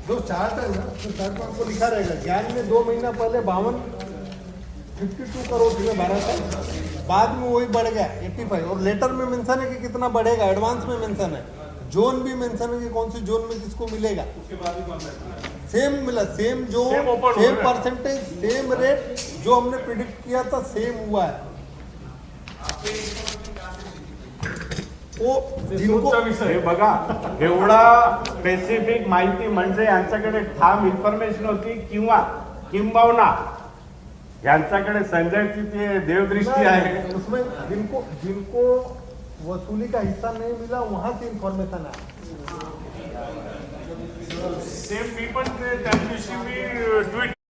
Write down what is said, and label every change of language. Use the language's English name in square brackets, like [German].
[Hindi] जो चार्ट है ना, तो चार्ट में आपको लिखा रहेगा। ज्ञान में 2 महीना पहले 52 करोड़ रुपये भरा था, बाद में वही बढ़ गया 85 और लेटर में मेंशन है कि कितना बढ़ेगा, एडवांस में मेंशन है, जोन भी मेंशन है कि कौन सी जोन में किसको मिलेगा। सेम मिला, same zone, same percentage, same rate, जो हमने प्रिडिक्ट किया था सेम हुआ है। वो जिनको [Marathi] हे बघा, एवढा स्पेसिफिक माहिती म्हणजे यांच्याकडे ठाम इन्फॉर्मेशन होती किंबहुना यांच्याकडे संजयची ती देवदृष्टी आहे. [Hindi] उसमें जिनको वसूली का हिस्सा नहीं मिला वहां से इन्फॉर्मेशन है. [Marathi] सेम मी पण त्या दिवशी मी ट्वीट